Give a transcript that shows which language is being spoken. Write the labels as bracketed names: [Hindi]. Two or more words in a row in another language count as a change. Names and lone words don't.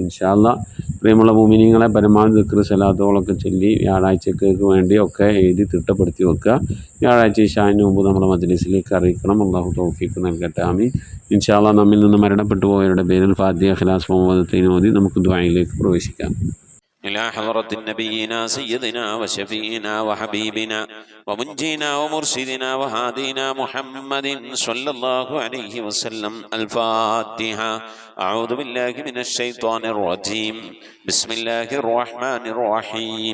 [Arabic] إن شاء الله [Malayalam] പ്രിയമുള്ള മുഅ്മിനീങ്ങളെ പരമാവധി ദിക്ർ സ്വലാത്തുകളൊക്കെ ചൊല്ലി വ്യാഴാഴ്ചക്കേക്ക് വേണ്ടി ഒക്കെ എഴുതി തിട്ടപ്പെടുത്തി വെക്കുക. വ്യാഴാഴ്ച ഇശാന് മുമ്പ് നമ്മുടെ മജ്ലിസിലേക്ക് അറിയിക്കണം. അള്ളാഹു തൗഫീഖ് നൽകട്ടെ. ആമീൻ. [Arabic] إن شاء الله [Malayalam] നമ്മിൽ നിന്ന് മരണപ്പെട്ടു പോയവരുടെ പേരിൽ ഫാത്തിഹ, ഇഖ്ലാസ്, മുഅവ്വദത്തൈൻ ഓതി നമുക്ക് ദുആയിലേക്ക് പ്രവേശിക്കാം. [Arabic] إلى حضرة نبينا سيدنا وشفينا وحبيبنا ومنجينا ومرشدنا وهادينا محمد صلى الله عليه وسلم. الفاتحة. أعوذ بالله من الشيطان الرجيم. بسم الله الرحمن الرحيم.